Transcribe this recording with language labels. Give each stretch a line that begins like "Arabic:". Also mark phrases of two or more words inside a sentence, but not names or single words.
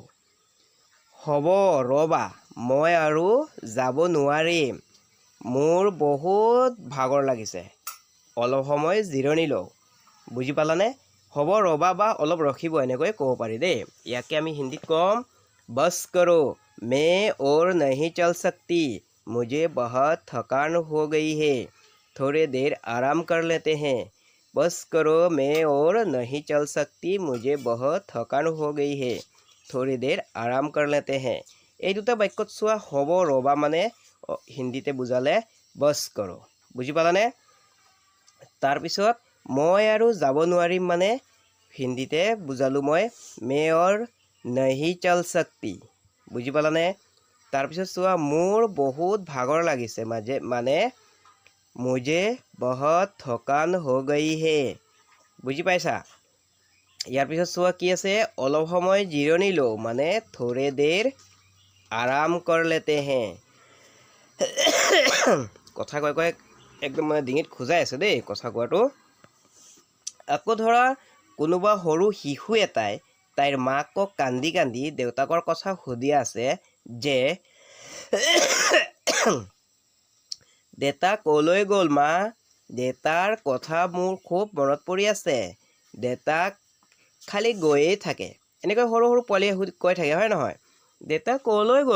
Assamese: হ'ব ৰ'বা মই আৰু যাব নোৱাৰিম, মোৰ বহুত ভাগৰ লাগিছে, অলপ সময় জিৰণি লওঁ। বুজি পালানে? হ'ব ৰ'বা বা অলপ ৰখিব এনেকৈ ক'ব পাৰি দেই। ইয়াকে আমি হিন্দীত ক'ম
Hindi: बस करो मैं और नहीं चल सकती मुझे बहुत थकान हो गई है थोड़ी देर आराम कर लेते हैं। बस करो मैं और नहीं चल सकती मुझे बहुत थकान हो गई है थोड़ी देर आराम कर लेते हैं
Assamese: এই দুটা বাক্যত চোৱা হ'ব ৰ'বা মানে হিন্দীতে বুজালে
Hindi: बस करो
Assamese: বুজি পালানে তাৰপিছত মই আৰু যাব নোৱাৰিম মানে হিন্দীতে বুজালোঁ মই
Hindi: मैं और नहीं चल सकती
Assamese: বুজি পালানে তাৰপিছত চোৱা মোৰ বহুত ভাগৰ লাগিছে মানে
Hindi: मुझे बहुत थकान हो गई है
Assamese: বুজি পাইছা ইয়াৰ পিছত চোৱা কি আছে অলপ সময় জিৰণি লওঁ মানে
Hindi: थोड़ी देर आराम कर लेते हैं
Assamese: কথা কৈ কৈ একদম মানে ডিঙিত খোজাই আছে দেই কথা কোৱাটো আকৌ ধৰা কোনোবা সৰু শিশু এটাই তাইৰ মাকক কান্দি কান্দি দেউতাকৰ কথা সুধি আছে যে দেউতা ক'লৈ গ'ল মা দেউতাৰ কথা মোৰ খুব মনত পৰি আছে দেউতাক খালি গৈয়ে থাকে এনেকৈ সৰু সৰু পোৱালীয়ে কৈ থাকে হয় নহয় দেউতা ক'লৈ গ'ল